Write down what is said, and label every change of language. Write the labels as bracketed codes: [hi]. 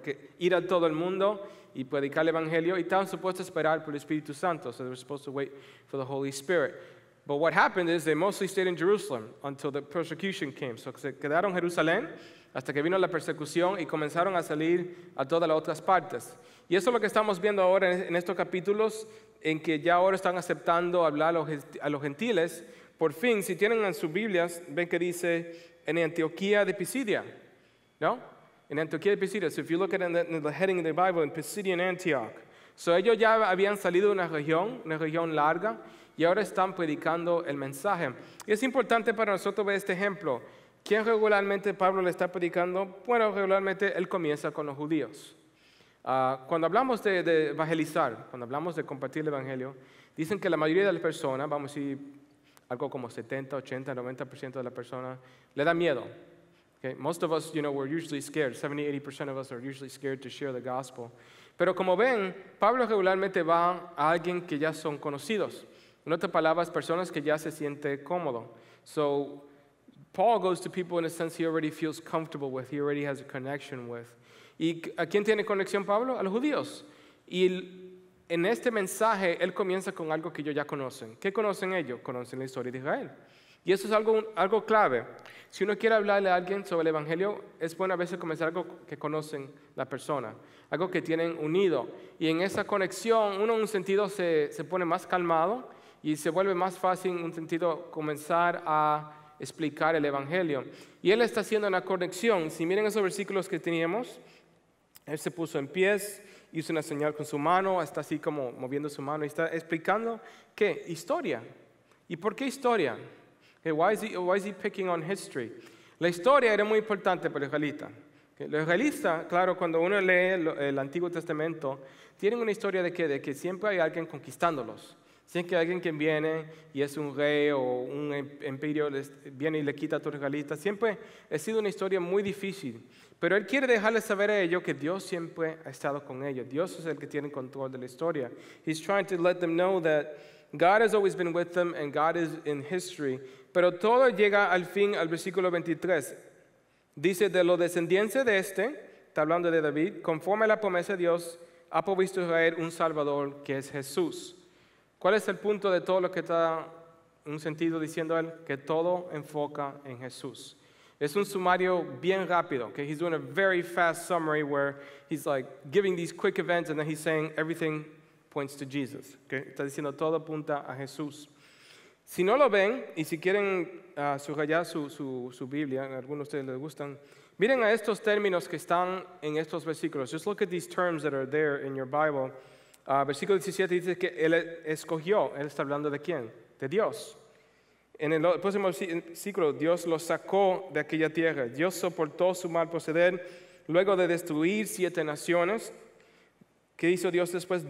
[es] Que ir a todo el mundo y predicar el evangelio, y estaban supuestos a esperar por el Espíritu Santo. [en] So they were supposed to wait for the Holy Spirit. But what happened is they mostly stayed in Jerusalem until the persecution came. [es] So se quedaron en Jerusalén hasta que vino la persecución y comenzaron a salir a todas las otras partes. Y eso es lo que estamos viendo ahora en estos capítulos, en que ya ahora están aceptando hablar a los gentiles. Por fin, si tienen en sus Biblias, ven que dice en Antioquía de Pisidia, ¿no? En Antioquía de Pisidia. [en] So if you look at in the heading of the Bible, in Pisidian Antioch. [es] So ellos ya habían salido de una región larga, y ahora están predicando el mensaje. Y es importante para nosotros ver este ejemplo. ¿Quién regularmente Pablo le está predicando? Bueno, regularmente él comienza con los judíos. Cuando hablamos de evangelizar, cuando hablamos de compartir el evangelio, dicen que la mayoría de las personas, vamos a decir algo como 70, 80, 90% de las personas, le da miedo. [en] Okay? Most of us, we're usually scared. 70-80% of us are usually scared to share the gospel. [es] Pero como ven, Pablo regularmente va a alguien que ya son conocidos. En otras palabras, personas que ya se siente cómodo. [en] So, Paul goes to people in a sense he already feels comfortable with, he already has a connection with. [es] ¿Y a quién tiene conexión Pablo? A los judíos. Y en este mensaje, él comienza con algo que ellos ya conocen. ¿Qué conocen ellos? Conocen la historia de Israel. Y eso es algo clave. Si uno quiere hablarle a alguien sobre el evangelio, es bueno a veces comenzar algo que conocen la persona, algo que tienen unido. Y en esa conexión, uno en un sentido se pone más calmado y se vuelve más fácil en un sentido comenzar a explicar el evangelio. Y él está haciendo una conexión. Si miren esos versículos que teníamos, él se puso en pies, hizo una señal con su mano, está así como moviendo su mano y está explicando ¿qué? Historia. ¿Y por qué historia? [en] Okay, why is he picking on history? [es] La historia era muy importante para los israelitas. Okay, los israelitas, claro, cuando uno lee el Antiguo Testamento, tienen una historia de que siempre hay alguien conquistándolos. Siempre hay alguien que viene y es un rey o un imperio, viene y le quita a todos los israelitas. Siempre ha sido una historia muy difícil. Pero él quiere dejarles saber a ellos que Dios siempre ha estado con ellos. Dios es el que tiene control de la historia. [en] He's trying to let them know that God has always been with them and God is in history. [es] Pero todo llega al fin, al versículo 23. Dice, de los descendientes de está hablando de David, conforme a la promesa de Dios, ha provisto a Israel un Salvador, que es Jesús. ¿Cuál es el punto de todo lo que está en un sentido diciendo él? Que todo enfoca en Jesús. Es un sumario bien rápido. [en] Okay? He's doing a very fast summary where he's like giving these quick events and then he's saying everything points to Jesus. Okay? [es] Está diciendo todo apunta a Jesús. Si no lo ven y si quieren subrayar su Biblia, a algunos de ustedes les gustan, miren a estos términos que están en estos versículos. [en] Just look at these terms that are there in your Bible. [es] Versículo 17 dice que él escogió. Él está hablando de quién? De Dios. En el próximo versículo, Dios los sacó de aquella tierra. Dios soportó su mal proceder luego de destruir 7 naciones. ¿Qué hizo Dios después?